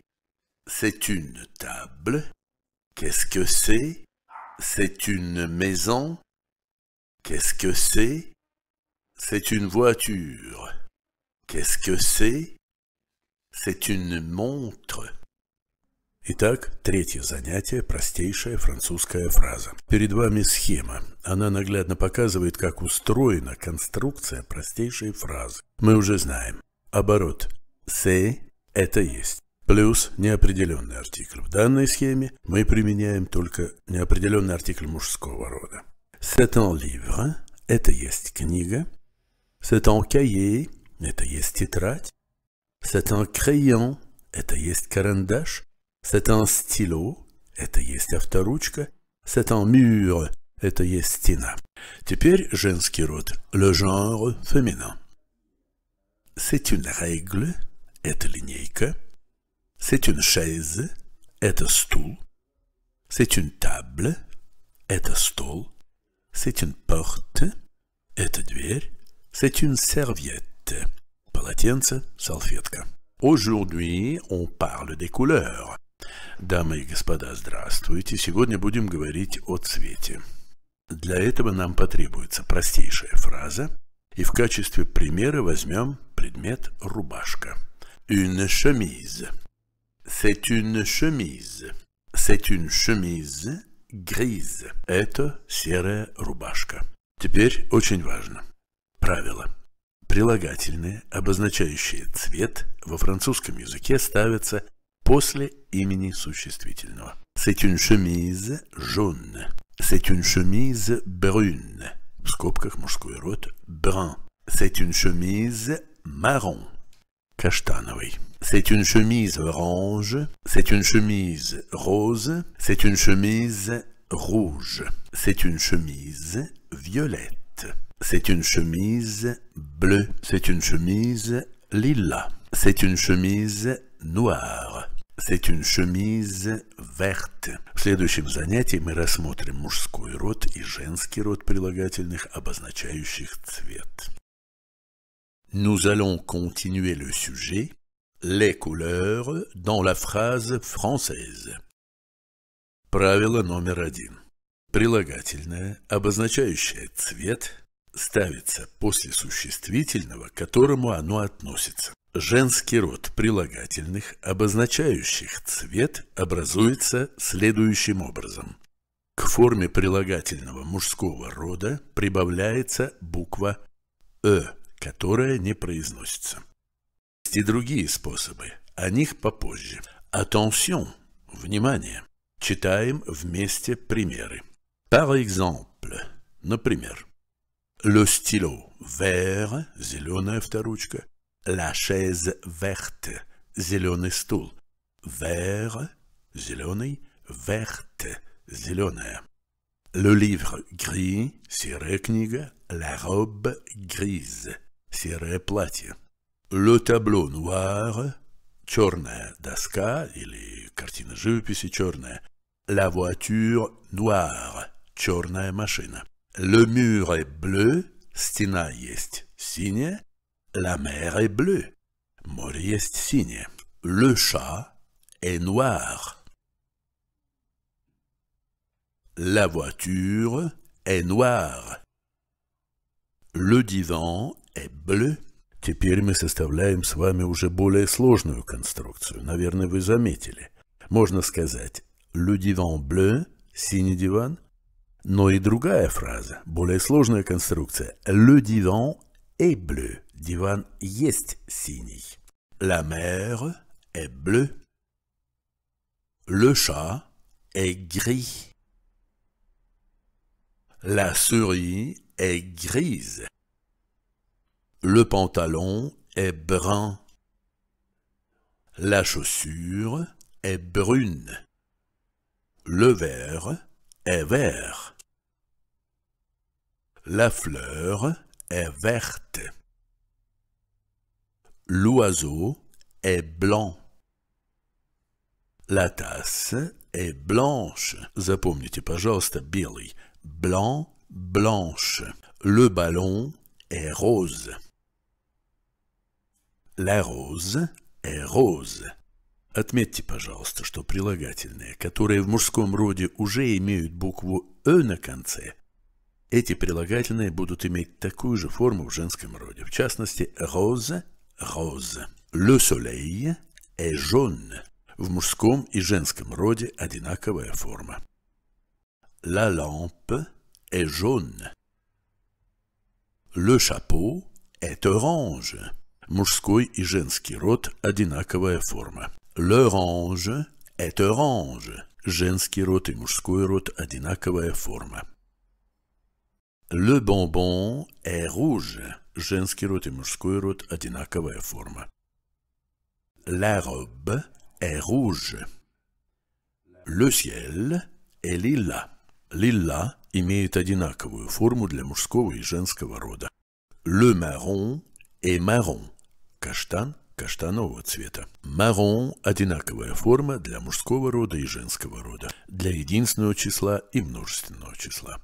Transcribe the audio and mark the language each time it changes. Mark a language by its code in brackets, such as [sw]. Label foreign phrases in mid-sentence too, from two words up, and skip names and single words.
[fr] C'est une table. Qu'est-ce que c'est? C'est une maison. Qu'est-ce que c'est? C'est une voiture. Qu'est-ce que c'est? C'est une montre. [ru] Итак, третье занятие, простейшая французская фраза. Перед вами схема. Она наглядно показывает, как устроена конструкция простейшей фразы. Мы уже знаем. Оборот «c'est» – это есть. Плюс неопределенный артикль. В данной схеме мы применяем только неопределенный артикль мужского рода. [fr] C'est un livre – [ru] это есть книга. [fr] C'est un cahier – [ru] это есть тетрадь. [fr] C'est un crayon – [ru] это есть карандаш. [fr] C'est un stylo – [ru] это есть авторучка. [fr] C'est un mur – [ru] это есть стена. Теперь женский род. [fr] Le genre féminin. C'est une règle – [ru] это линейка. [fr] C'est une chaise – [ru] это стул. [fr] C'est une table – [ru] это стол. [fr] C'est une porte – [ru] это дверь. [fr] C'est une serviette – [ru] полотенце, салфетка. [fr] Aujourd'hui, on parle des couleurs. [ru] Дамы и господа, здравствуйте. Сегодня будем говорить о цвете. Для этого нам потребуется простейшая фраза, и в качестве примера возьмем предмет рубашка. [fr] Une chemise. C'est une chemise. C'est une chemise grise. [ru] Это серая рубашка. Теперь очень важно. Правило. Прилагательные, обозначающие цвет, во французском языке ставятся после имени существительного. [fr] C'est une chemise jaune. C'est une chemise brune. [ru] В скобках мужской род brun. [fr] C'est une chemise marron. [ru] Каштановый. [fr] C'est une chemise orange. C'est une chemise rose. C'est une chemise rouge. C'est une chemise violette. C'est une chemise bleue. C'est une chemise lilas. C'est une chemise noire. C'est une chemise verte. [ru] В следующем занятии мы рассмотрим мужской род и женский род прилагательных, обозначающих цвет. [fr] Nous allons continuer le sujet, les couleurs, dans la phrase française. [ru] Правило номер 1. Прилагательное, обозначающее цвет, ставится после существительного, к которому оно относится. Женский род прилагательных, обозначающих цвет, образуется следующим образом. К форме прилагательного мужского рода прибавляется буква «э», которая не произносится. Есть и другие способы, о них попозже. Attention, внимание! Читаем вместе примеры. [fr] Par exemple, например, le stylo vert, [ru] зеленая авторучка, [fr] la chaise verte, [ru] зеленый стул, vert, зеленый, verte, зеленая. [fr] Le livre gris, [ru] серая книга, [fr] la robe grise, [ru] серое платье. [fr] Le tableau noir, [ru] черная доска или картина живописи черная, [fr] la voiture noire, [ru] черная машина. [fr] Le mur est bleu, [ru] стена есть синяя, [fr] la mer est bleue, [ru] море есть синее. [fr] Le chat est noir. La voiture est noire. Le divan est bleu. [ru] Теперь мы составляем с вами уже более сложную конструкцию. Наверное, вы заметили. Можно сказать [fr] le divan bleu, [ru] синий диван. Но и другая фраза, более сложная конструкция. [fr] Le divan est bleu. [ru] Диван есть синий. [fr] La mer est bleue. Le chat est gris. La souris est grise. Le pantalon est brun. La chaussure est brune. Le verre est vert. La fleur est verte. L'oiseau est blanc. La tasse est blanche. [ru] Запомните, пожалуйста, белый. [fr] Blanc, blanche. Le ballon est rose. La rose est rose. [ru] Отметьте, пожалуйста, что прилагательные, которые в мужском роде уже имеют букву «э» на конце, эти прилагательные будут иметь такую же форму в женском роде. В частности, [fr] rose – rose. Le soleil est jaune. [ru] В мужском и женском роде одинаковая форма. [fr] La lampe est jaune. Le chapeau est orange. [ru] Мужской и женский род одинаковая форма. [fr] L'orange est orange. [ru] Женский род и мужской род одинаковая форма. [fr] Le bonbon est rouge. [ru] Женский род и мужской род одинаковая форма. [fr] La robe est rouge. Le ciel est lilas. [ru] Лила имеет одинаковую форму для мужского и женского рода. [fr] Le marron est marron. [ru] Каштан каштанового цвета. Marron – одинаковая форма для мужского рода и женского рода, для единственного числа и множественного числа.